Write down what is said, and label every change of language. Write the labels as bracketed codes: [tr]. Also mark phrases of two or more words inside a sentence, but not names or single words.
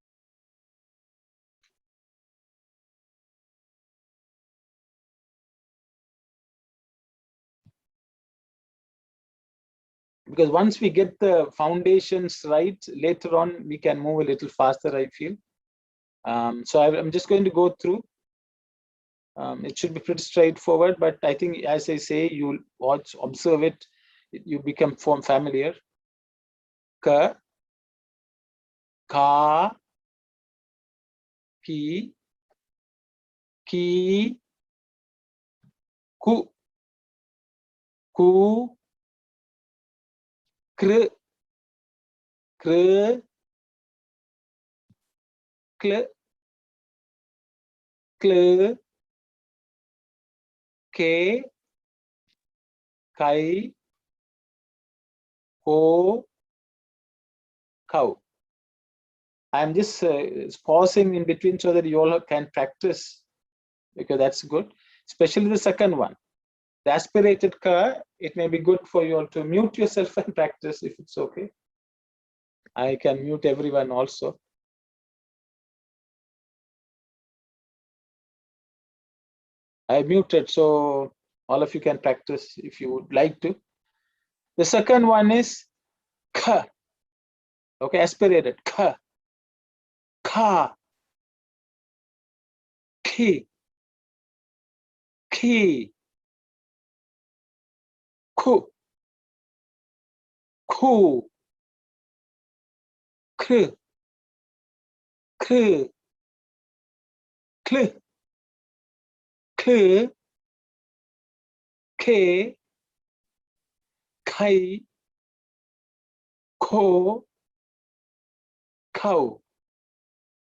[en] Because once we get the foundations right, later on we can move a little faster, I feel. So I'm just going to go through. It should be pretty straightforward, but I think, as I say, you watch, observe it, you become familiar. Ka, ka, ki, ki, ku, ku, kr, kr, kl, kl, ke, kai, ko, cow. I'm just pausing in between so that you all can practice, because that's good, especially the second one. The aspirated ka, it may be good for you all to mute yourself and practice if it's okay. I can mute everyone also. I muted, so all of you can practice if you would like to. The second one is ka. Okay, aspirated ka, ka, ki, ki, ku, ku, kr, kr, kl, k, k, kai, ko, cow.